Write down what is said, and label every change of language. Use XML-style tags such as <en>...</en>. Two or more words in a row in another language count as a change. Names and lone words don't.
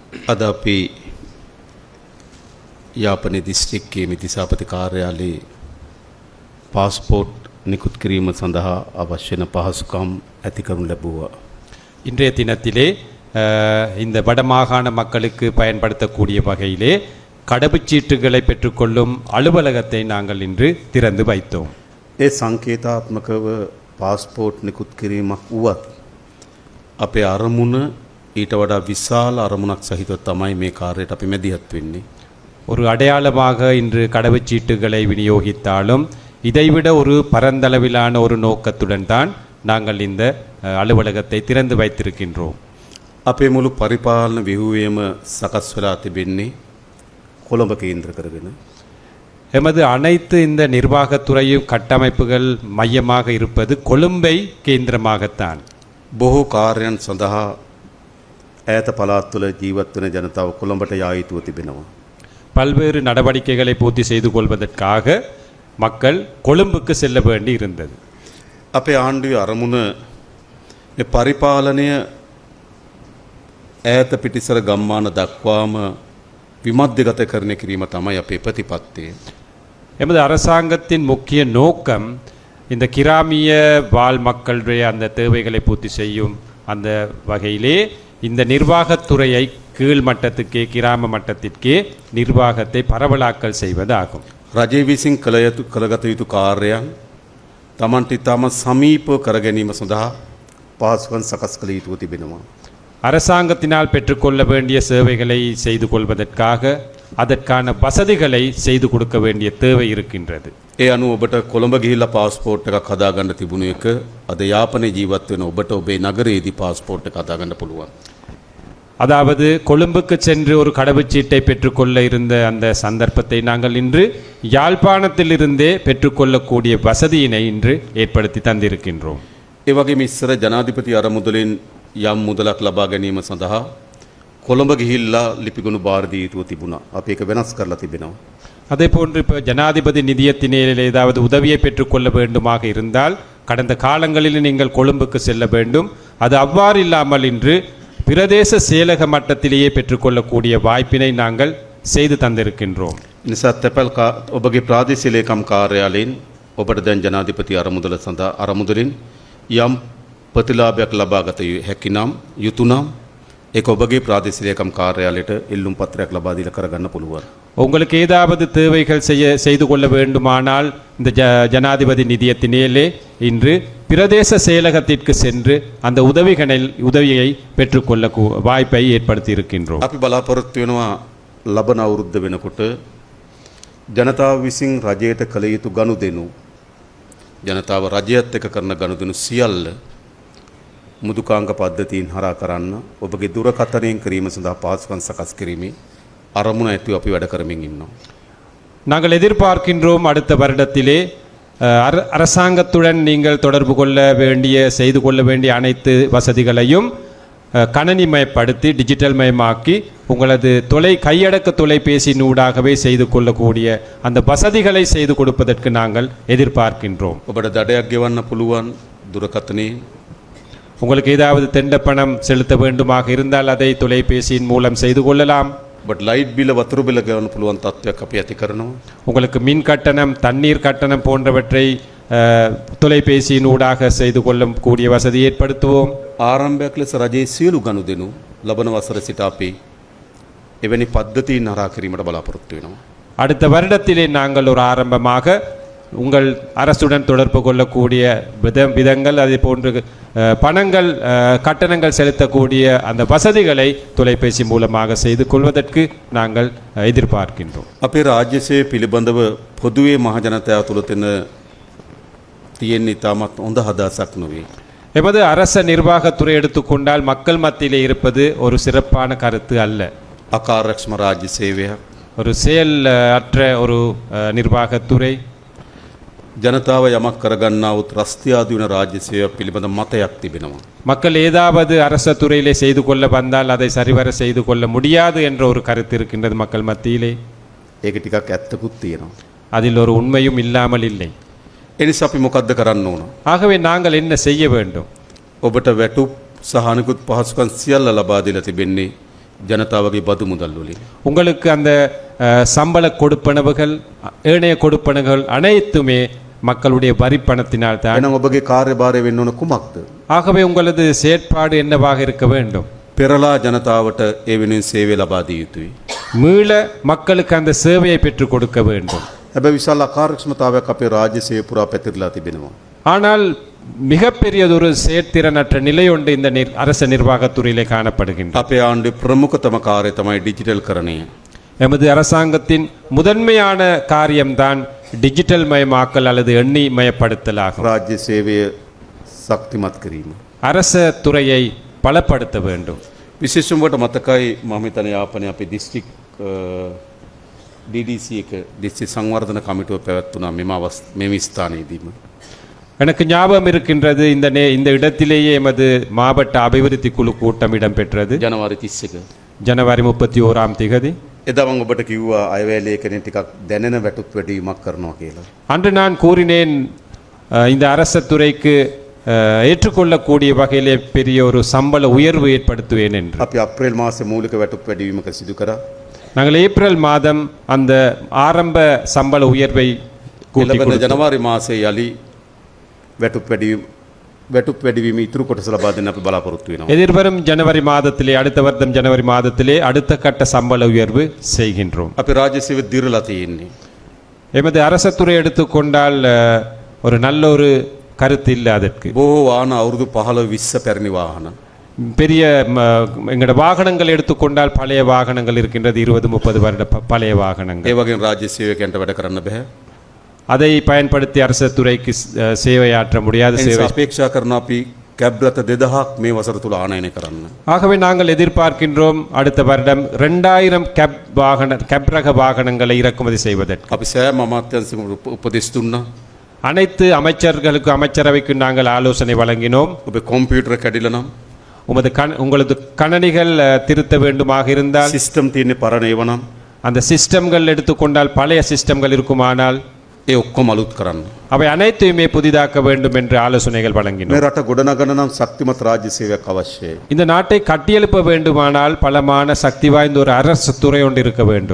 <si>අද අපි යාපනයේ දිස්ත්‍රික්කයේ මිතිසාපති කාර්යාලයේ පාස්පෝර්ට් නිකුත් කිරීම சந்தா අවශ්‍ය වෙන පහසුකම් ඇති කරනු ලැබුවා.</si> <ta>இன்றைய தினத்திலே இந்த வடமாகாண மக்களுக்கு பயன்படுத்தக்கூடிய வகையிலே கடவுச்சீட்டுகளை பெற்றுக்கொள்ளும் அலுவலகத்தை நாங்கள் இன்று திறந்து வைத்தோம்.</ta> <si>ඒ සංකේතාත්මකව පාස්පෝර්ට් නිකුත් කිරීමක් වුවත් අපේ අරමුණ ඊට වඩා විශාල අරමුණක් සහිතව තමයි මේ කාර්යයට අපි මැදිහත් වෙන්නේ.</si> <ta>ஒரு அடையாளமாக இன்று கடவுச்சீட்டுகளை விநியோகித்தாலும் இதைவிட ஒரு பரந்தளவிலான ஒரு நோக்கத்துடன் தான் நாங்கள் இந்த அலுவலகத்தை திறந்து வைத்திருக்கின்றோம்.</ta> <si>අපේ මුළු පරිපාලන ව්‍යුහයම සකස් වෙලා තිබෙන්නේ කොළඹ කේන්ද්‍ර කරගෙන.</si> <ta>எமது அனைத்து இந்த நிர்வாகத்துறையும் கட்டமைப்புகள் மையமாக இருப்பது கொழும்பை கேந்திரமாகத்தான்.</ta> <si>බොහෝ කාර්යයන් සඳහා ඈත පළාත් තුළ ජීවත් වෙන ජනතාව කොළඹට යා යුතුව තිබෙනවා.</si> <ta>பல்வேறு நடவடிக்கைகளை பூர்த்தி செய்து கொள்வதற்காக மக்கள் கொழும்புக்கு செல்ல வேண்டி இருந்தது.</ta> <si>අපේ ආණ්ඩුවේ අරමුණ මේ පරිපාලනය ඈත පිටිසර ගම්මාන දක්වාම විමධ්‍යගත කරන කිරීම තමයි අපේ ප්‍රතිපත්තිය.</si> <ta>எமது அரசாங்கத்தின் முக்கிய நோக்கம் இந்த கிராமிய வாழ் மக்களுடைய அந்த தேவைகளை பூர்த்தி செய்யும் அந்த வகையிலே இந்த நிர்வாகத்துறையை கீழ் மட்டத்துக்கே கிராம மட்டத்திற்கே நிர்வாகத்தை பரவலாக்கல் செய்வதாகும்.</ta> <si>රජය විසින් කළගත යුතු කාර්යයන් තමන්ට ඉතාම සමීපව කර ගැනීම සඳහා පහසුකම් සකස් කළ යුතුව තිබෙනවා.</si> <ta>அரசாங்கத்தினால் பெற்றுக்கொள்ள வேண்டிய சேவைகளை செய்து கொள்வதற்காக அதற்கான வசதிகளை செய்து கொடுக்க வேண்டிய தேவை இருக்கின்றது.</ta> <si>ඒ අනුව ඔබට කොළඹ ගිහිල්ලා පාස්පෝර්ට් එකක් හදාගන්න තිබුණු එක අද යාපනයේ ජීවත් වෙන ඔබට ඔබේ නගරයේදී පාස්පෝර්ට් එක හදාගන්න පුළුවන්.</si> <ta>அதாவது கொழும்புக்கு சென்று ஒரு கடவுச்சீட்டை பெற்றுக்கொள்ள இருந்த அந்த சந்தர்ப்பத்தை நாங்கள் இன்று யாழ்ப்பாணத்திலிருந்தே பெற்றுக்கொள்ளக்கூடிய வசதியினை இன்று ஏற்படுத்தி தந்திருக்கின்றோம்.</ta> <si>ඒ වගේම ඉස්සර ජනාධිපති අරමුදලින් යම් මුදලක් ලබා ගැනීම සඳහා කොළඹ ගිහිල්ලා ලිපිගොනු බාර දිය යුතුව තිබුණා. අපි ඒක වෙනස් කරලා තිබෙනවා.</si> <ta>அதே போன்று இப்போ ஜனாதிபதி நிதியத்தினில் ஏதாவது உதவியை பெற்றுக்கொள்ள வேண்டுமாக இருந்தால் கடந்த காலங்களில் நீங்கள் கொழும்புக்கு செல்ல வேண்டும். அது அவ்வாறு இல்லாமல் இன்று பிரதேச செயலக மட்டத்திலேயே பெற்றுக்கொள்ளக்கூடிய வாய்ப்பினை நாங்கள் செய்து தந்திருக்கின்றோம்.</ta> <si>නිසා තැපැල් ඔබගේ ප්‍රාදේශීය ලේකම් කාර්යාලයෙන් ඔබට දැන් ජනාධිපති අරමුදල සඳහා අරමුදලින් යම් ප්‍රතිලාභයක් ලබා ගත හැකි නම් යුතු නම් ඒක ඔබගේ ප්‍රාදේශීය ලේකම් කාර්යාලයට ඉල්ලුම් පත්‍රයක් ලබා දීලා කරගන්න පුළුවන්.</si> <ta>உங்களுக்கு ஏதாவது தேவைகள் செய்து கொள்ள வேண்டுமானால் இந்த ஜனாதிபதி நிதியத்தினேலே இன்று பிரதேச செயலகத்திற்கு சென்று அந்த உதவியை பெற்றுக்கொள்ள வாய்ப்பை ஏற்படுத்தி இருக்கின்றோம்.</ta> <si>අපි බලාපොරොත්තු වෙනවා ලබන අවුරුද්ද වෙනකොට ජනතාව විසින් රජයට කළ යුතු ගනුදෙනු ජනතාව රජයත් එක්ක කරන ගනුදෙනු සියල්ල මුදුකාංග පද්ධතියින් හරහා කරන්න ඔබගේ දුරකථනයෙන් කිරීම සඳහා පහසුකම් සකස් කිරීමේ අරමුණ ඇතුව අපි වැඩ කරමින් ඉන්නවා.</si> <ta>நாங்கள் எதிர்பார்க்கின்றோம் அடுத்த வருடத்திலே அரசாங்கத்துடன் நீங்கள் தொடர்பு கொள்ள வேண்டிய செய்து கொள்ள வேண்டிய அனைத்து வசதிகளையும் கணனிமயப்படுத்தி டிஜிட்டல் மயமாக்கி உங்களது கையடக்க தொலைபேசியினூடாகவே செய்து கொள்ளக்கூடிய அந்த வசதிகளை செய்து கொடுப்பதற்கு நாங்கள் எதிர்பார்க்கின்றோம்.</ta> <si>ඔබට දඩයක් ගෙවන්න පුළුවන් දුරකථනයේ</si> <ta>உங்களுக்கு ஏதாவது தெண்ட பணம் செலுத்த வேண்டுமாக இருந்தால் அதை தொலைபேசியின் மூலம் செய்து கொள்ளலாம்.</ta> <si>බට් ලයිට් බිල්ල වතුර බිල්ල ගෙවන්න පුළුවන් තත්ත්වයක් අපි ඇති කරනවා.</si> <ta>உங்களுக்கு மின் கட்டணம் தண்ணீர் கட்டணம் போன்றவற்றை தொலைபேசியின் ஊடாக செய்து கொள்ளக்கூடிய வசதி ஏற்படுத்துவோம்.</ta> <si>ආරම්භයක් ලෙස රජයේ සියලු ගනුදෙනු ලබන වසර සිට අපි එවැනි පද්ධතීන් හරහා කිරීමට බලාපොරොත්තු වෙනවා.</si> <ta>அடுத்த வருடத்திலே நாங்கள் ஒரு ஆரம்பமாக உங்கள் அரசுடன் தொடர்பு கொள்ளக்கூடிய விதங்கள் அதே போன்று பணங்கள் கட்டணங்கள் செலுத்தக்கூடிய அந்த வசதிகளை தொலைபேசி மூலமாக செய்து கொள்வதற்கு நாங்கள் எதிர்பார்க்கின்றோம்.</ta> <si>අපේ රාජ්‍ය සේවය පිළිබඳව පොදුවේ මහ ජනතාව තුළ තියෙන ඉතාමත් හොඳ හදසක් නොවේ.</si> <ta>எமது அரச நிர்வாகத்துறை எடுத்துக்கொண்டால் மக்கள் மத்தியிலே இருப்பது ஒரு சிறப்பான கருத்து அல்ல.</ta> <si>අකාර්යක්ෂම රාජ්‍ය සේවයක්</si> <ta>ஒரு செயல் அற்ற ஒரு நிர்வாகத்துறை</ta> <si>ජනතාව යමක් කරගන්නාවුත් රස්තියාදී වන රාජ්‍ය සේවයක් පිළිබඳ මතයක් තිබෙනවා.</si> <ta>மக்கள் ஏதாவது அரச துறையிலே செய்து கொள்ள வந்தால் அதை சரிவர செய்து கொள்ள முடியாது என்ற ஒரு கருத்து இருக்கின்றது மக்கள் மத்தியிலே.</ta> <si>ඒක ටිකක් ඇත්තකුත් තියෙනවා.</si> <ta>அதில் ஒரு உண்மையும் இல்லாமல் இல்லை.</ta> <si>එනිසා අපි මොකද්ද කරන්න ඕන?</si> <ta>ஆகவே நாங்கள் என்ன செய்ய வேண்டும்?</ta> <si>ඔබට වැටුප් සහ අනිකුත් පහසුකම් සියල්ල ලබා දීලා තිබෙන්නේ ජනතාවගේ බදු මුදල් වලින්.</si> <ta>உங்களுக்கு அந்த சம்பள கொடுப்பனவுகள் ஏனைய கொடுப்பனவுகள் அனைத்துமே மக்களுடைய வரி பணத்தினால் தான்.</ta> <si>එහෙනම් ඔබගේ කාර්යභාරය වෙන්න ඕන කුමක්ද?</si> <ta>ஆகவே உங்களது செயற்பாடு என்னவாக இருக்க வேண்டும்?</ta> <si>පෙරලා ජනතාවට ඒ වෙනුවෙන් සේවය ලබා දිය යුතුයි.</si> <ta>மீள மக்களுக்கு அந்த சேவையை பெற்றுக் கொடுக்க வேண்டும்.</ta> <si>හැබැයි විශාල අකාර්යක්ෂමතාවයක් අපේ රාජ්‍ය සේවය පුරා පැතිරලා තිබෙනවා.</si> <ta>ஆனால் மிகப்பெரியதொரு செயற்திறனற்ற நிலை ஒன்று இந்த அரச நிர்வாகத்துறையிலே காணப்படுகின்றது.</ta> <si>අපේ ආණ්ඩුවේ ප්‍රමුඛතම කාර්යය තමයි ඩිජිටල් කරණය.</si> <ta>எமது அரசாங்கத்தின் முதன்மையான காரியம்தான் டிஜிட்டல் மயமாக்கல் அல்லது எண்ணி மயப்படுத்தலாகும்.</ta> <si>රාජ්‍ය සේවය ශක්තිමත් කිරීම.</si> <ta>அரச துறையை பலப்படுத்த வேண்டும்.</ta> <si>විශේෂයෙන්ම වට මතකයි මම හිතන්නේ යාපනයේ අපේ දිස්ත්‍රික් DDC එක දිස්ත්‍රික් සංවර්ධන කමිටුව පැවැත්වුණා මෙම ස්ථානයේදීම.</si> <ta>எனக்கு ஞாபகம் இருக்கின்றது இந்த இடத்திலேயே எமது மாவட்ட அபிவிருத்தி குழு கூட்டம் இடம்பெற்றது.</ta> <si>ජනවාරි 31.</si> <ta>ஜனவரி 31ஆம் தேதி.</ta> <si>එදා මම ඔබට කිව්වා අයවැය ලේඛනයේ ටිකක් දැනෙන වැටුප් වැඩිවීමක් කරනවා කියලා.</si> <ta>அன்று நான் கூறினேன் இந்த அரச துறைக்கு ஏற்றுக்கொள்ளக்கூடிய வகையிலே பெரிய ஒரு சம்பள உயர்வு ஏற்படுத்துவேன் என்று.</ta> <si>අපි අප්‍රේල් මාසේ මූලික වැටුප් වැඩිවීමක සිදු කරා.</si> <ta>நாங்கள் ஏப்ரல் மாதம் அந்த ஆரம்ப சம்பள உயர்வை கூட்டி</ta> <si>එළඹෙන</si> <ta>கொடுத்தோம்.</ta> <si>ජනවාරි මාසේ යලි වැටුප් වැඩිවීම ඉතුරු කොටස ලබා දෙන්න අපි බලාපොරොත්තු වෙනවා.</si> <ta>எதிர்வரும் ஜனவரி மாதத்திலே அடுத்த வருடம் ஜனவரி மாதத்திலே அடுத்த கட்ட சம்பள உயர்வு செய்கின்றோம்.</ta> <si>අපි රාජ්‍ය සේවය දිරලා තියෙන්නේ.</si> <ta>எமது அரசத்துறை எடுத்துக்கொண்டால் ஒரு நல்ல ஒரு கருத்து இல்லை அதற்கு.</ta> <si>බොහෝ වාහන අවුරුදු 15-20 පැරණි වාහන.</si> <ta>பெரிய எங்களோட வாகனங்கள் எடுத்துக்கொண்டால் பழைய வாகனங்கள் இருக்கின்றது 20-30 வருட பழைய வாகனங்கள்.</ta> <si>ඒ වගේම රාජ්‍ය සේවකයන්ට වැඩ කරන්න බෑ.</si> <ta>அதை பயன்படுத்தி அரச துறைக்கு சேவையாற்ற முடியாத</ta> <si>ඒ</si> <ta>சேவை.</ta> <si>නිසා අපේක්ෂා කරන අපි කැබ් රථ 2000ක් මේ වසර තුල ආනයනය කරන්න.</si> <ta>ஆகவே நாங்கள் எதிர்பார்க்கின்றோம் அடுத்த வருடம் 2000 கேப் ரக வாகனங்களை இறக்குமதி செய்வதற்கு.</ta> <si>අපි සෑම අමාත්‍යංශයකම උපදෙස් දුන්නා.</si> <ta>அனைத்து அமைச்சர்களுக்கு அமைச்சரவைக்கு நாங்கள் ஆலோசனை வழங்கினோம்.</ta> <si>ඔබේ කම්පියුටර් කැඩිලා නම්</si> <ta>உங்களது கணனிகள் திருத்த வேண்டுமாக இருந்தால்</ta> <si>සිස්ටම් තියෙන්නේ පරණ ඒවා නම්</si> <ta>அந்த சிஸ்டம்கள் எடுத்துக்கொண்டால் பழைய சிஸ்டம்கள் இருக்குமானால்</ta> <si>ඒ ඔක්කොම අලුත් කරන්න.</si> <ta>அவை அனைத்தையுமே புதிதாக்க வேண்டும் என்று ஆலோசனைகள் வழங்கினோம்.</ta> <si>මේ රට ගොඩනගන නම් ශක්තිමත් රාජ්‍ය සේවයක් අවශ්‍යයි.</si> <ta>இந்த நாட்டை கட்டியெழுப்ப வேண்டுமானால் பலமான சக்தி வாய்ந்த ஒரு அரசு துறை ஒன்று இருக்க வேண்டும்.</ta>